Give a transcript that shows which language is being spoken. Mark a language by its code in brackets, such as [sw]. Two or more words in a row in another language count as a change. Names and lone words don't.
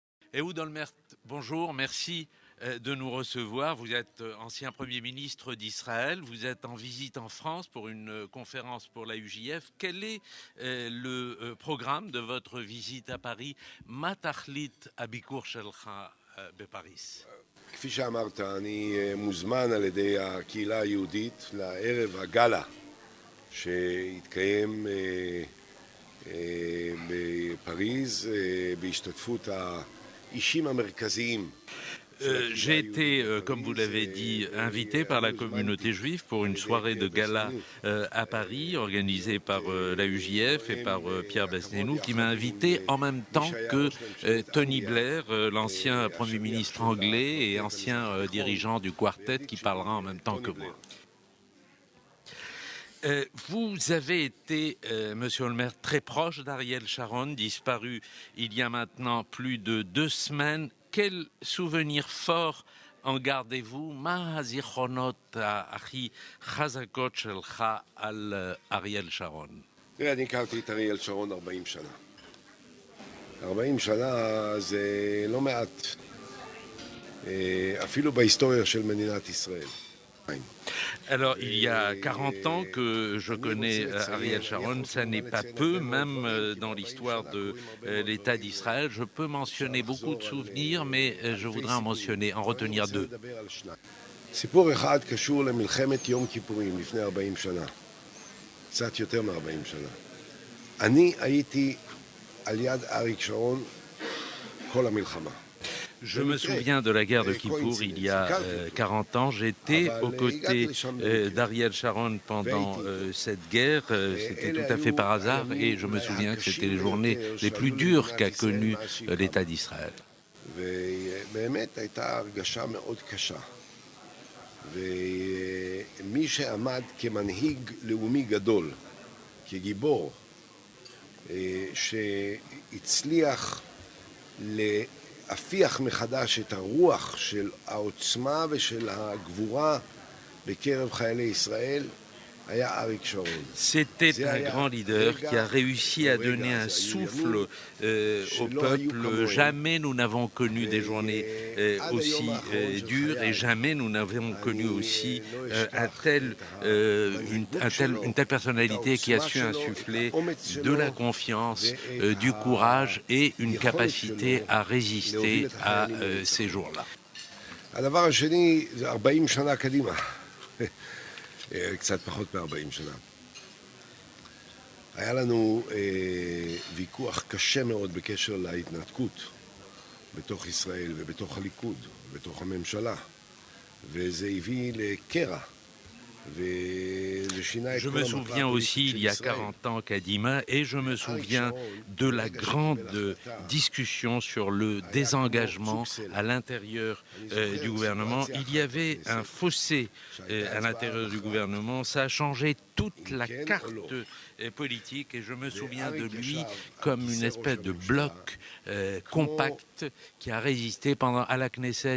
[fr] Ehud Olmert, bonjour, merci de nous recevoir. Vous êtes ancien Premier ministre d'Israël, vous êtes en visite en France pour une conférence pour la UJF. Quel est le programme de votre visite à Paris? [he] מה תכלית הביקור שלך בפריז. כפי שאמרת, אני מוזמן על ידי הקהילה היהודית לערב הגאלה שהתקיים בפריז בהשתתפות האישים המרכזיים. [fr] J'ai été, comme vous l'avez dit, invité par la communauté juive pour une soirée de gala à Paris, organisée par la UJF et par Pierre Besnénou, qui m'a invité en même temps que Tony Blair, l'ancien Premier ministre anglais et ancien dirigeant du Quartet, qui parlera en même temps que moi. Vous avez été, Monsieur Olmert, très proche d'Ariel Sharon, disparu il y a maintenant plus de 2 semaines. Quel souvenir fort en gardez-vous? [he] מה הזיכרונות הכי חזקות שלך על אריאל שרון? תראה, אני הכרתי את אריאל שרון 40 שנה. 40 שנה זה לא מעט, אפילו בהיסטוריה של מדינת ישראל. [fr] Alors, il y a 40 ans que je connais Ariel Sharon, ça n'est pas peu, même dans l'histoire de l'État d'Israël. Je peux mentionner beaucoup de souvenirs, mais je voudrais en retenir 2. [he] סיפור אחד קשור למלחמת יום כיפורים לפני 40 שנה. קצת יותר מ-40 שנה. אני הייתי על יד אריק שרון כל המלחמה. [fr] Je me souviens de la guerre de Kippour il y a 40 ans. J'étais aux côtés d'Ariel Sharon pendant cette guerre. C'était tout à fait par hasard et je me souviens que c'était les journées les plus dures qu'a connues l'État d'Israël. [he] ובאמת הייתה הרגשה מאוד קשה. ומי שעמד כמנהיג לאומי גדול, כגיבור, שהצליח להפיח מחדש את הרוח של העוצמה ושל הגבורה בקרב חיילי ישראל, [fr] C'était un grand leader qui a réussi à donner un souffle au peuple. Jamais nous n'avons connu des journées aussi dures et jamais nous n'avons connu aussi une telle personnalité qui a su insuffler de la confiance, du courage et une capacité à résister à ces jours-là. [he] הדבר השני זה 40 שנה קדימה. קצת פחות מ-40 שנה. היה לנו ויכוח קשה מאוד בקשר להתנתקות בתוך ישראל ובתוך הליכוד, בתוך הממשלה, וזה הביא לקרע. [fr] Je me souviens aussi, il y a 40 ans, Kadima, et je me souviens de la grande discussion sur le désengagement à l'intérieur du gouvernement. Il y avait un fossé à l'intérieur du gouvernement, ça a changé toute la carte politique et je me souviens de lui comme une espèce de bloc compact qui a résisté pendant à la Knesset.